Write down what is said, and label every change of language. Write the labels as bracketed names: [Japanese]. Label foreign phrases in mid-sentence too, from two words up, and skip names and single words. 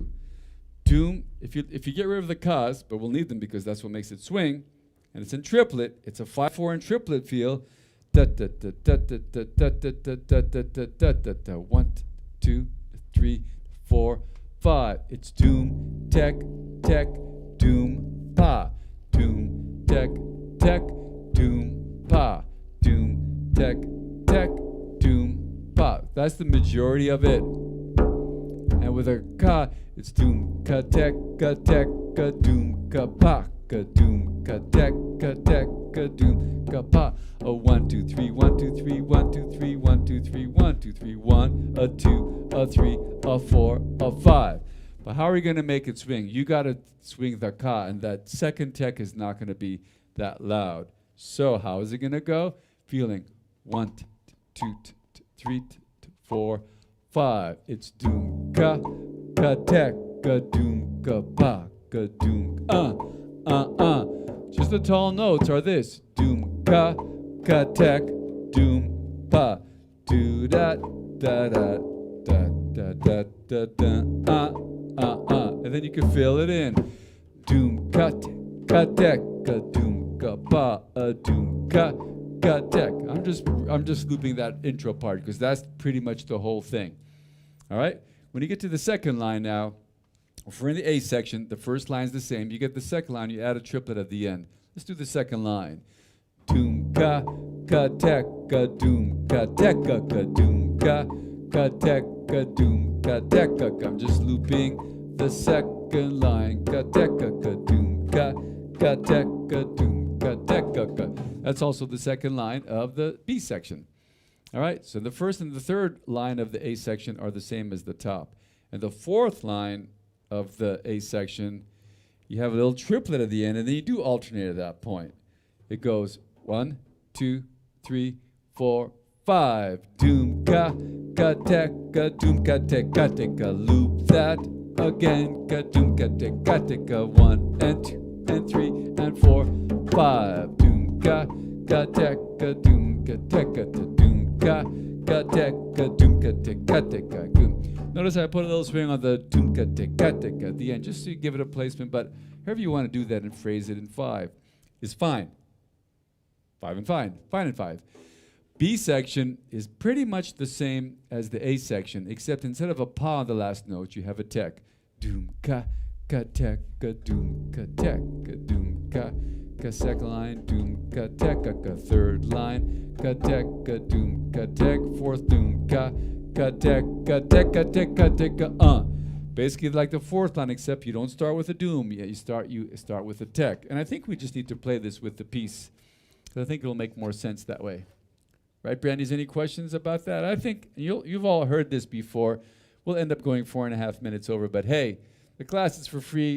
[English] Doom, if you get rid of the cas, but we'll need them because that's what makes it swing, and it's in triplet, it's a 5/4 in triplet feel. 1, 2, 3, 4, 5. It's doom, tech, tech, doom, pa, doom, tek, tek, doom, pa, doom, tek, tek, doom, pa. That's the majority of it. And with a ka, it's doom, ka, tek, doom, ka, pa, ka, doom, ka, tek, doom, ka, pa. A 1, 2, 3, 1, 2, 3, 1, 2, 3, 1, 2, 3, 1, 2, 3, 1, a 2, a 3, a 4, a 5. But how are you going to make it swing? You got to swing the ka, and that second tek is not going to be that loud. So how is it going to go? Feeling 1, 2, 3, 4, 5. It's doom ka, ka tek, ka doom ka pa, ka doom Just the tall notes are this: doom ka, ka tek, doom pa, do da da da da da da da da and then you can fill it in. Doom ka tek, ka doom ka pa, doom ka tek. I'm just looping that intro part because that's pretty much the whole thing. All right. When you get to the second line now, if we're in the A section, the first line's the same. You get the second line, you add a triplet at the end. Let's do the second line. Doom ka tek, ka doom ka tek, ka doom ka tek, ka doom ka tek. I'm just looping the second line. Ka tek, ka doom ka tek, ka doom ka tek. That's also the second line of the B section. All right, so the first and the third line of the A section are the same as the top. And the fourth line of the A section, you have a little triplet at the end, and then you do alternate at that point. It goes 1, 2, 3, 4, 5. Doom ka tek, ka doom ka tek, ka tek. Loop that again. Ka doom ka tek, ka tek. 1 and 2 and 3 and 4, 5. Doom ka tek, ka doom ka tek, ka doom ka tek, ka doom ka tek, ka tek. Notice I put a little swing on the doom ka tek at the end, just to give it a placement. But however you want to do that and phrase it in 5 is fine. 5 and fine, fine and 5. B section is pretty much the same as the A section, except instead of a pa on the last note, you have a tek. Doom ka tek, ka doom ka tek, ka doom ka. Second line, doom ka tek, ka third line, ka tek, ka doom ka tek, fourth doom ka tek, ka tek, ka tek, ka tek, Basically like the fourth line, except you don't start with a doom. Yeah, you start with a tek. And I think we just need to play this with the piece, because I think it'll make more sense that way. Right, Brandy's, any questions about that? I think you've all heard this before. We'll end up going 4.5 minutes over, but hey, the class is for free.